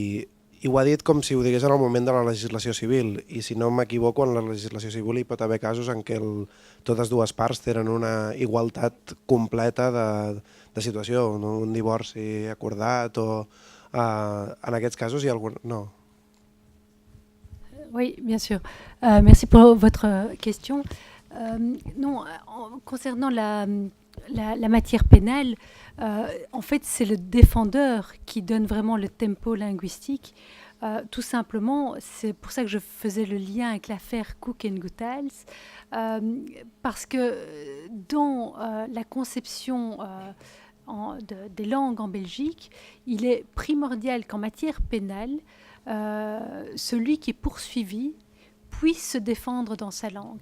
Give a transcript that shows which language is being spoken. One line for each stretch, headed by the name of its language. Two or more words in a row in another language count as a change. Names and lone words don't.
Catalan: I I ho ha dit com si ho digués en el moment de la legislació civil, i si no m'equivoco, en la legislació civil hi pot haver casos en què totes dues parts tenen una igualtat completa de situació, no? Un divorci acordat o en aquests casos hi ha algun... No.
French: Oui, bien sûr. Merci pour votre question. Non, concernant la matière pénale, en fait, c'est le défendeur qui donne vraiment le tempo linguistique. Tout simplement, c'est pour ça que je faisais le lien avec l'affaire Cook and Goethals, parce que dans la conception des langues en Belgique, il est primordial qu'en matière pénale, celui qui est poursuivi puisse se défendre dans sa langue.